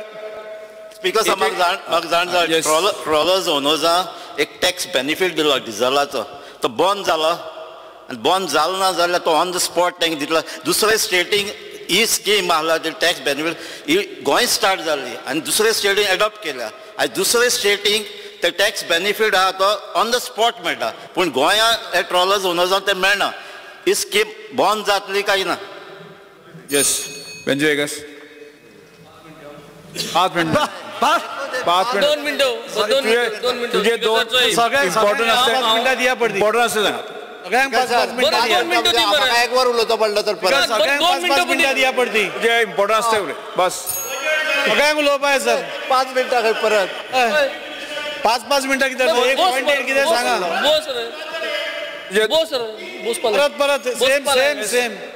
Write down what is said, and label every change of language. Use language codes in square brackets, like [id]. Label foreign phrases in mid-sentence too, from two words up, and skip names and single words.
[kok] स्पीकर सर म्हाका जाण [en] trawlers owners [kok] एक [en] tax benefit [kok] दिलो डिझलाचो तो बंद जालो आनी बंद जालो ना जाल्यार तो [en] on the spot [kok] तांकां दितलो. दुसरे स्टेटींक ही स्कीम आहला ती [en] tax benefit [kok] ही गोंय स्टार्ट जाल्ली आनी दुसरे स्टेटींक एडॉप्ट केल्या आनी दुसरे स्टेटींक ते [en] tax benefit [kok] आहा तो [en] on the spot [kok] मेळटा पूण गोंयांत हे [en] trawlers owners [kok] ते मेळना ही स्कीम बंद जातली काय ना [mr] यस बेंजो वेगस 5 मिनिटं 5 मिनिटं तुझे दोन इम्पॉर्टंट असते इम्पॉर्टंट असते सांगा [kok] सगळ्यांक 5-5 मिनिटां दिया एक वर उलोवचो पडलो तर परत सगळ्यांक 5-5 मिनिटां दिया पडटी जे इम्पॉर्टंट असते उलय बस सगळ्यांक उलोवपाक सर 5 मिनिटां खंय परत 5-5 मिनिटां कितें एक पॉइंट कितें सांगा परत सेम